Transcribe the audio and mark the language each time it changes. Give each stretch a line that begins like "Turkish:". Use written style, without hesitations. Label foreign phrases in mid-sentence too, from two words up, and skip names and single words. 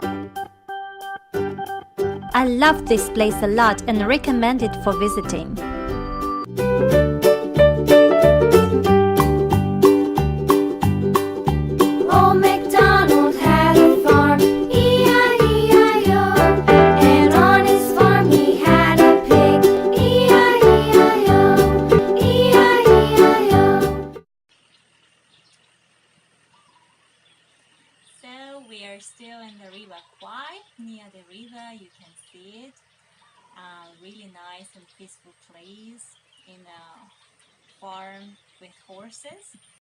English: I love this place a lot and recommend it for visiting. Old MacDonald had a farm, E-I-E-I-O. And on his farm he had a pig, E-I-E-I-O, E-I-E-I-O. So we are still in the River Kwai, near the river. You can see it. Really nice and peaceful place in a farm with horses.